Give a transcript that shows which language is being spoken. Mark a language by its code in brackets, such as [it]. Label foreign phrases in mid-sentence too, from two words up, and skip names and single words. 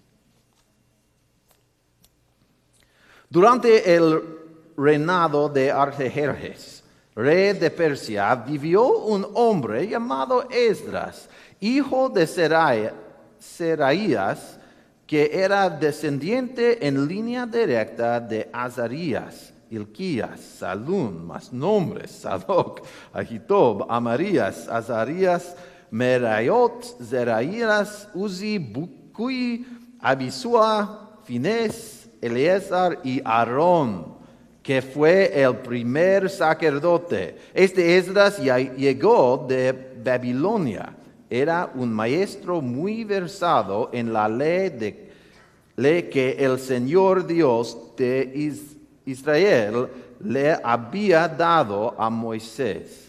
[es] Durante el reinado de Artajerjes, rey de Persia, vivió un hombre llamado Esdras, hijo de Seraías, que era descendiente en línea directa de Azarías, Hilquías, Salún, más nombres: Sadoc, Ahitob, Amarías, Azarías, Meraiot, Zeraías, Uzi, Bucui, Abisúa, Finés, Eleazar y Aarón, que fue el primer sacerdote. Este Esdras llegó de Babilonia. Era un maestro muy versado en la ley que el Señor Dios de Israel le había dado a Moisés.